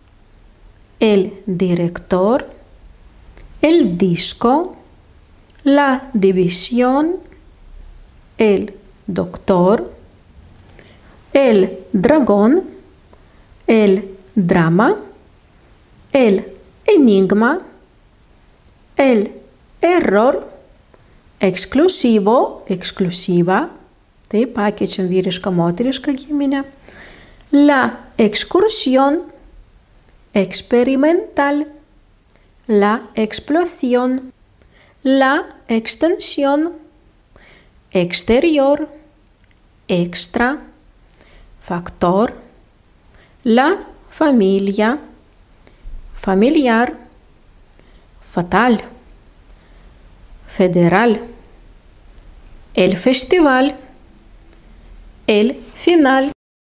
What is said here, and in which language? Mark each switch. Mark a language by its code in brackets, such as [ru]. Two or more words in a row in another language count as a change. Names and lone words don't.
[es] el director, el disco, la división, el doctor, el dragón, el drama, el enigma, el error, exclusivo, exclusiva, [lt] tai pakeičiam vyrišką moterišką giminę. [es] La excursión, experimental, la explosión, la extensión, exterior, extra, factor, la familia, familiar, fatal, federal, el festival, el final,